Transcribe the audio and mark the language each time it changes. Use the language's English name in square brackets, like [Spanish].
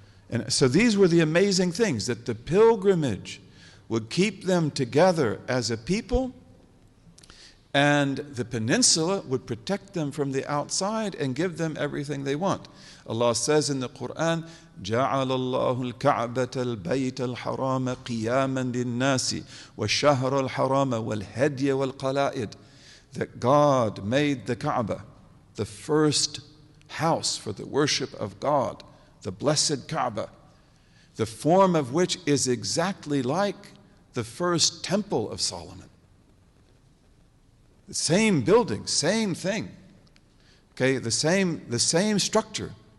[English] And so these were the amazing things, that the pilgrimage would keep them together as a people, and the peninsula would protect them from the outside and give them everything they want. Allah says in the Quran, [Arabic] جَعَلَ اللَّهُ الْكَعْبَةَ الْبَيْتَ الْحَرَامَ قِيَامًا لِلنَّاسِ وَالشَّهْرَ الْحَرَامَ وَالْهَدْيَ وَالْقَلَائِدِ. [English] That God made the Kaaba, the first house for the worship of God, the blessed Kaaba, the form of which is exactly like the first temple of Solomon. The same building, same thing. Okay, the same structure.